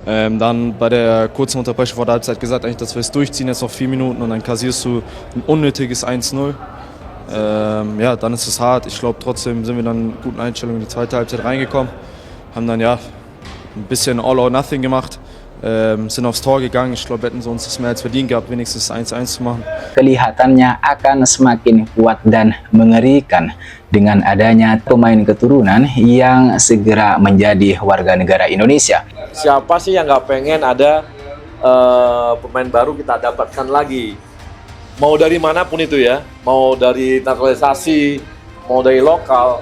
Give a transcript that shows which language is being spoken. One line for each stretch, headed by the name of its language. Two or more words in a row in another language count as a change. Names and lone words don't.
German: Dann bei der kurzen Unterbrechung vor der Halbzeit gesagt, eigentlich, dass wir es durchziehen, jetzt noch 4 Minuten und dann kassierst du ein unnötiges 1-0. Ja, dann ist es hart. Ich glaube, trotzdem sind wir dann mit guten Einstellungen in die zweite Halbzeit reingekommen, haben dann ja ein bisschen
English: All or Nothing
German: gemacht, sind aufs Tor gegangen. Ich glaube, hätten sie uns das mehr als verdient gehabt, wenigstens 1-1 zu machen.
Indonesian: Kelihatannya akan semakin kuat dan mengerikan dengan adanya pemain keturunan yang segera menjadi warga negara Indonesia. Siapa sih yang nggak pengen ada pemain baru kita dapatkan lagi? Mau dari manapun itu ya, mau dari naturalisasi, mau dari lokal.